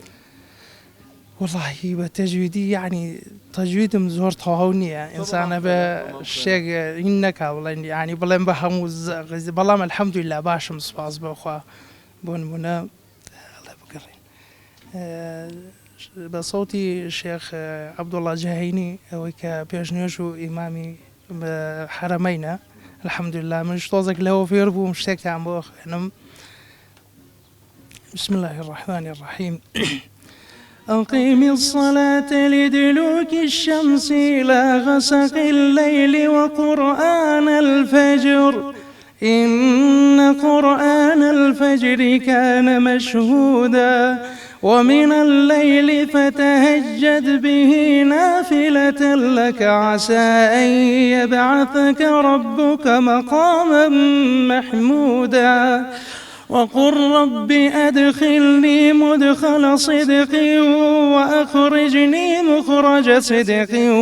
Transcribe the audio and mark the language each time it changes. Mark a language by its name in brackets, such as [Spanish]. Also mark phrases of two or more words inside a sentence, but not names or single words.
[Central Kurdish] وڵی بە تەجویدی یعنی تەجویدم زۆر تەواو نییە ئینسانە بە شتێک هین نەکا بڵێن ینی بڵێن بە هەموو بەڵام الحەمدولله باشم سوپاس بەخوا بۆ نمونە بگەڕین بە سەوتی شێخ عەبدوڵڵا جەهەینی ئەوەی کە پێشنوێژ و ئیمامی حرەمەینە الحەمدولله منش تۆزێک لەوە فێر بووم شتێکتان بۆ خوێنم [Arabic] بسم الله الرحمن الرحيم أقيم الصلاة لدلوك الشمس إلى غسق الليل وقرآن الفجر إن قرآن الفجر كان مشهودا ومن الليل فتهجد به نافلة لك عسى أن يبعثك ربك مقاما محمودا وقل رب أدخلني مدخل صدق وأخرجني مخرج صدق